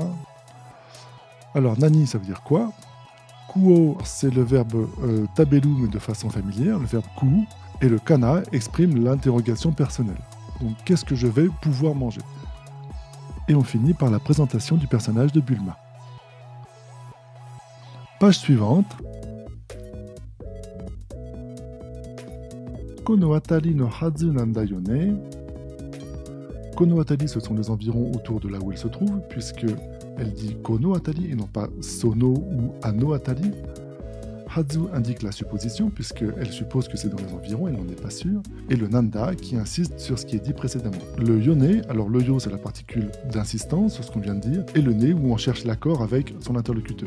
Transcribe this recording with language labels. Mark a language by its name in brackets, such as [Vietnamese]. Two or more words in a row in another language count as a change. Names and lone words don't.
[French] Alors, nani, ça veut dire quoi? Kuo, c'est le verbe tabelu, mais de façon familière, le verbe ku, et le kana exprime l'interrogation personnelle. Donc, qu'est-ce que je vais pouvoir manger? Et on finit par la présentation du personnage de Bulma. Page suivante. [Japanese] この辺りのはずなんだよね. この辺り, [French] ce sont les environs autour de là où elle se trouve, puisque elle dit [Japanese] この辺り [French] et non pas sono ou [Japanese] あの辺り. [French] Hazu indique la supposition, puisqu'elle suppose que c'est dans les environs, elle n'en est pas sûre. Et le nanda qui insiste sur ce qui est dit précédemment. Le yone, alors le yo c'est la particule d'insistance sur ce qu'on vient de dire, et le ne où on cherche l'accord avec son interlocuteur.